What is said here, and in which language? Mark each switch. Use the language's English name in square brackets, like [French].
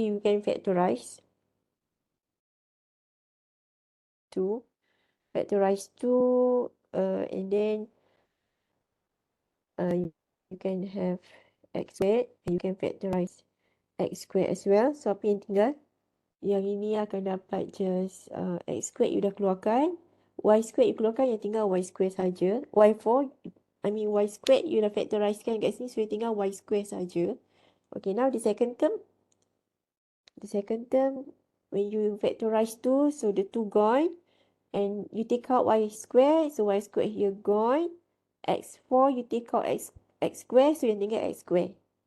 [English] You can factorize 2, factorize 2, and then you can have x squared, and you can factorize x squared as well. [Malay] So apa yang tinggal? Yang ini akan dapat just x squared you dah keluarkan, y squared you keluarkan, yang tinggal y squared saja. Y4, y squared you dah factorizekan kat sini, so yang tinggal y squared saja. [English] Okay, now the second term. The second term, when you factorize 2, so the 2 gone, and you take out y squared, so y squared here gone. X4 you take out x squared, so [Malay] yang tinggal [English] x squared.